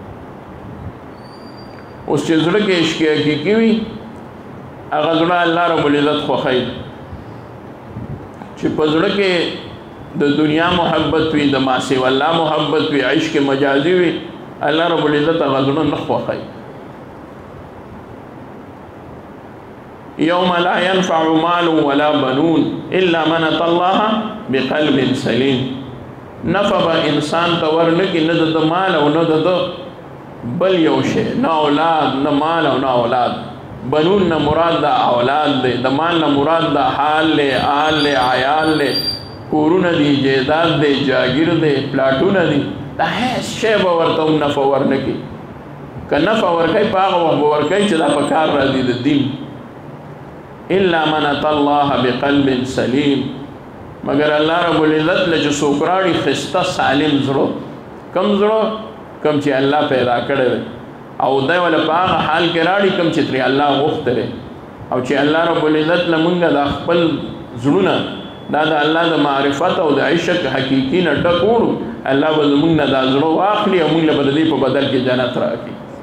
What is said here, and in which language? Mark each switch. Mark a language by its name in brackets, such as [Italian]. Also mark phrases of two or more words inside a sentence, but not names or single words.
[Pashto] اوس چې زړه کې عشق حقیقي وي هغه زړه الله رب العزت خوښوي. چې په زړه کې د دنیا محبت وي، د [Arabic] ما سوی الله [Pashto] محبت وي، عشق مجازي وي، الله رب العزت هغه زړه نه خوښوي. [Arabic] یوم لا ينفع مال ولا بنون الا من اتى الله بقلب سلیم. [Pashto] نفع به انسان ته ورنکي نه د مال او نه د بل یو شی، نه اولاد نه مال او نه اولاد. بنون نه مراد د اولاد دی، د مال نه مراد د حال لی آل لی عیال لی کورونه دی جیداد دی جاگیر دی پلاټونه دی. دا هیڅ شی به ورته هم نفع ورنکي. که نفع ورکوي په هغه وخت به ورکوي چې دا په کار راځي د دین. [Arabic] الا من اتى الله بقلب سلیم، [Pashto] مگر الله رب العزت له چې څوک راړي ښایسته سالم زړه. کم زړه؟ کم چې الله پیدا کړی دی او دی ولا په هغه حال کې راړي کوم چې ترې الله غوښتلی. او چې الله رب العزت له مونږ د خپل زړونه دا د الله د معرفت او د عشق حقیقي نه ډک وړو، الله به زمونږ نه دا زړه واخلي او مونږ له به د دې په بدل کې جنت راکړي.